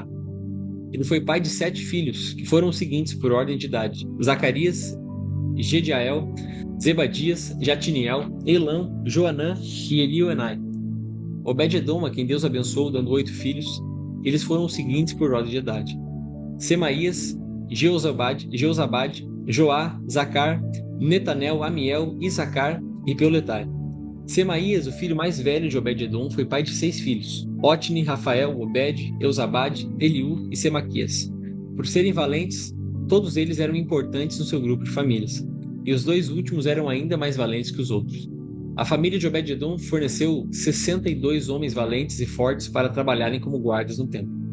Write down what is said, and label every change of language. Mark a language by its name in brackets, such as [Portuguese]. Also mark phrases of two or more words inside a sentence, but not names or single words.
[Portuguese] Ele foi pai de 7 filhos, que foram os seguintes por ordem de idade: Zacarias, Gediael, Zebadias, Jatiniel, Elam, Joanã e Elioenai. Obed-edom, a quem Deus abençoou, dando 8 filhos, eles foram os seguintes por ordem de idade: Semaías, Jeozabade, Joá, Zacar, Netanel, Amiel, Issacar e Peuletai. Semaías, o filho mais velho de Obed-edom, foi pai de 6 filhos: Otni, Rafael, Obed, Eusabade, Eliú e Semaquias. Por serem valentes, todos eles eram importantes no seu grupo de famílias, e os 2 últimos eram ainda mais valentes que os outros. A família de Obed-edom forneceu 62 homens valentes e fortes para trabalharem como guardas no templo.